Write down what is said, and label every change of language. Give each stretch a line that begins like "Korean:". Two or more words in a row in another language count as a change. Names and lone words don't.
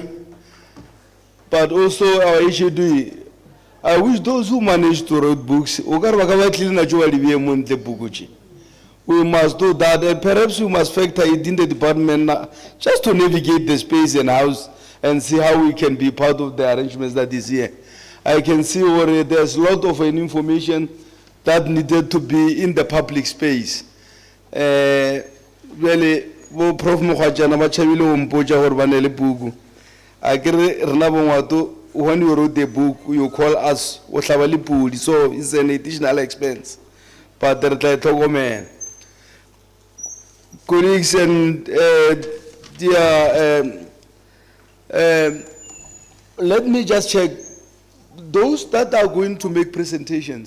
English: But also our HOD, I wish those who manage to write books, we must do that, and perhaps we must factor it in the department just to navigate the space and house and see how we can be part of the arrangements that is here. I can see already there's a lot of information that needed to be in the public space. Really, Prof.
Northern Sotho: Mokgwatjana ba tšhabile go mpotša gore ba ne le puku.
English: I when you wrote the book, you call us Oshabalipudi, so it's an additional expense. But man, colleagues and dear, let me just check those that are going to make presentations.